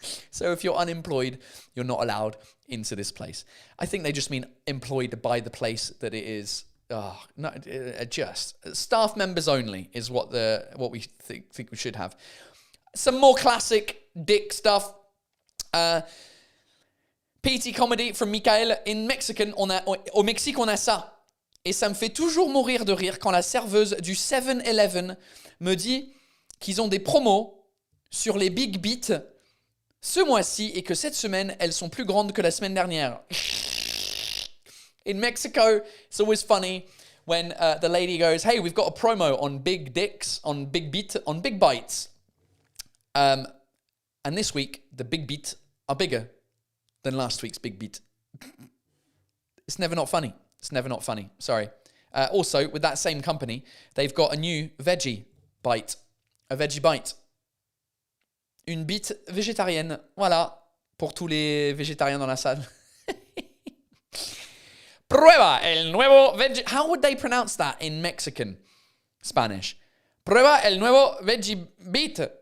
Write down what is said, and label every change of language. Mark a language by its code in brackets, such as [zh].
[en] So if you're unemployed, you're not allowed into this place. I think they just mean employed by the place that it is. Just staff members only is what we think we should have. Some more classic dick stuff. PT comedy from Michael. In Mexican, [fr] au Mexique, on a ça. Et ça me fait toujours mourir de rire quand la serveuse du 7-Eleven me dit qu'ils ont des promos sur les Big Beats ce mois-ci et que cette semaine, elles sont plus grandes que la semaine dernière. [en] In Mexico, it's always funny when the lady goes, hey, we've got a promo on big dicks, on big bites. And this week, the big beat are bigger than last week's big beat. It's never not funny. It's never not funny. Sorry. Also, with that same company, they've got a new veggie bite. A veggie bite. [fr] Une bite végétarienne. Voilà. Pour tous les végétariens dans la salle. [es] Prueba el nuevo veggie... [en] How would they pronounce that in Mexican Spanish? [es] Prueba el nuevo veggie bite.